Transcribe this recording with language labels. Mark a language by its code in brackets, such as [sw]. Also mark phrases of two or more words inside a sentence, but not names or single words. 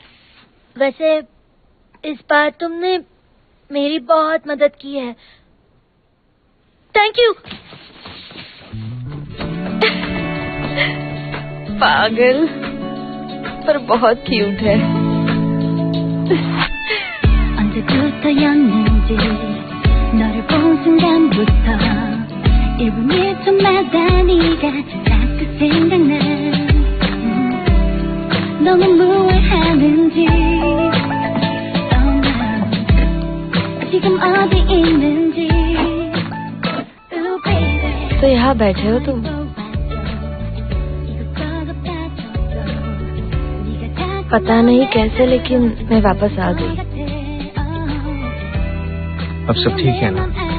[hi] वैसे इस बार तुमने मेरी बहुत मदद की है। [en] thank you. [hi] पागल, पर बहुत क्यूट है। [ko] 언제부터였는지 너를 본 순간부터 1분 1초마다 네가 자꾸 생각나. 너는 뭘 하는지 지금 어디 있는지. [hi] तो यहाँ बैठे हो तुम? पता नहीं कैसे, लेकिन मैं वापस आ गई। अब सब ठीक है ना?